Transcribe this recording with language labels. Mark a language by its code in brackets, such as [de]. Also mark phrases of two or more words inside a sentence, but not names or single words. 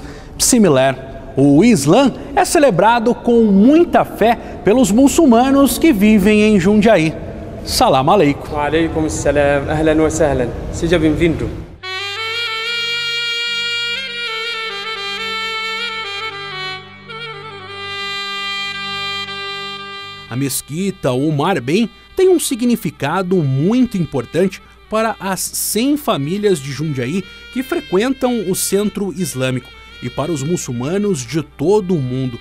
[pt] Similar, o Islã é celebrado com muita fé pelos muçulmanos que vivem em Jundiaí. [ar] سلام عليكم. وعليكم السلام، أهلا وسهلا. [pt] Seja bem-vindo. A mesquita Omar Ben tem um significado muito importante para as 100 famílias de Jundiaí que frequentam o centro islâmico e para os muçulmanos de todo o mundo.